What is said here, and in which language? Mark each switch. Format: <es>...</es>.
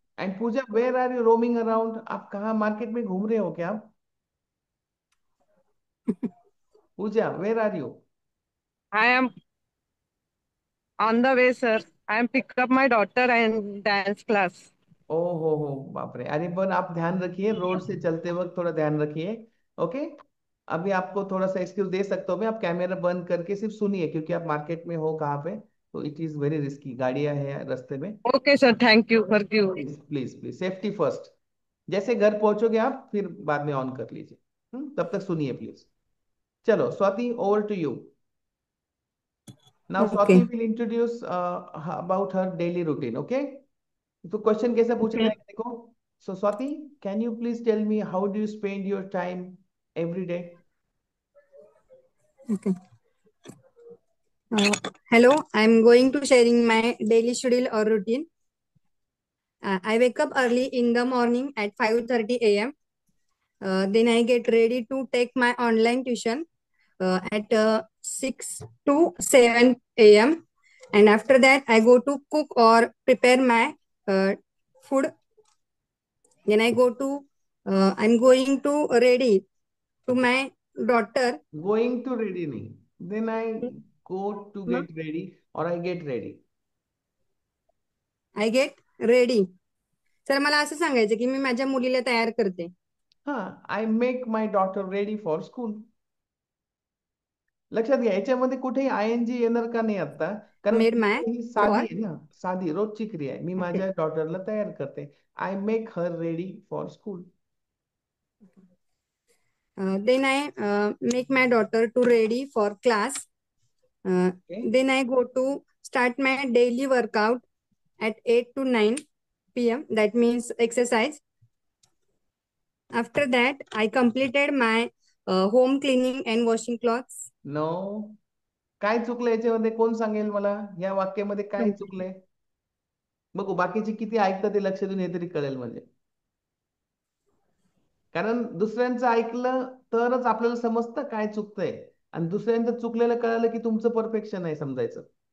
<en>And Pooja, where are you roaming around?</en> <hi>आप कहाँ market में घूम रहे हो क्या आप?</hi> <en>Pooja, where are you? I am on the way, sir. I am pick up my daughter and dance class.</en> <hi>ओ हो बाप रे, अरे पर आप ध्यान रखिए, रोड से चलते वक्त थोड़ा ध्यान रखिए। ओके, अभी आपको थोड़ा सा एक्सक्यूज दे सकता हूँ मैं, आप कैमरा बंद करके सिर्फ सुनिए, क्योंकि आप मार्केट में हो कहाँ पे,</hi> <en>तो it is very risky,</en> <hi>गाड़ियां हैं रास्ते में।</hi> <en>Okay, sir. Thank you. Forgive.</en> <hi>Please please please,</hi> <en>Safety first.</en> <hi>जैसे घर पहुंचोगे आप फिर बाद में ऑन कर लीजिए। तब तक सुनिए प्लीज। चलो Swati,</hi> <en>Over to you. Now</en> <hi>Swati</hi> <en>Okay. Will introduce about her daily routine. Okay,</en> <hi>तो क्वेश्चन कैसे पूछा</hi> <en>Okay.</en> <hi>जाएगा देखो।</hi> <en>So Swati, can you please tell me how do you spend your time every day? Okay. Hello. I'm going to sharing my daily schedule or routine. I wake up early in the morning at 5:30 a.m. Then I get ready to take my online tuition at 6 to 7 a.m. And after that, I go to cook or prepare my food. Then I'm going to ready to my daughter. Going to ready</en> <hi>नहीं,</hi> <en>then I go to No, get ready</en> <hi>और</hi> <en>I get ready. I get ready.</en> <mr>Sir मला असं सांगायचं की मी माझ्या मुलीला तयार करते.</mr> <en>हा, I make my daughter ready for school.</en> <mr>लक्षात घ्या, याच्यामध्ये कुठेही आय एन जी येणार का नाही आता, कारण</mr> <en>Made my</en> <mr>क्रिया ही साधी</mr> <en>for</en> <mr>आहे ना, साधी रोजची क्रिया आहे, मी</mr> <en>okay.</en> <mr>माझ्या डॉटरला तयार करते।</mr> <en>I make her ready for school. Then I make my daughter to ready for class. Then I go to start my daily workout at 8 to 9 p.m. That means exercise. After that, I completed my home cleaning and washing clothes.</en> <mr>No, काय चुकलं याच्यामध्ये, कोण सांगेल मला या वाक्यामध्ये काय चुकलंय? बघू बाकीचे किती ऐकतात ते लक्ष देऊन, हे तरी कळेल म्हणजे, कारण दुसऱ्यांचं ऐकलं तरच आपल्याला समजतं काय चुकतंय, आणि दुसऱ्यांचं चुकलेलं कळालं की तुमचं परफेक्शन आहे समजायचं।</mr>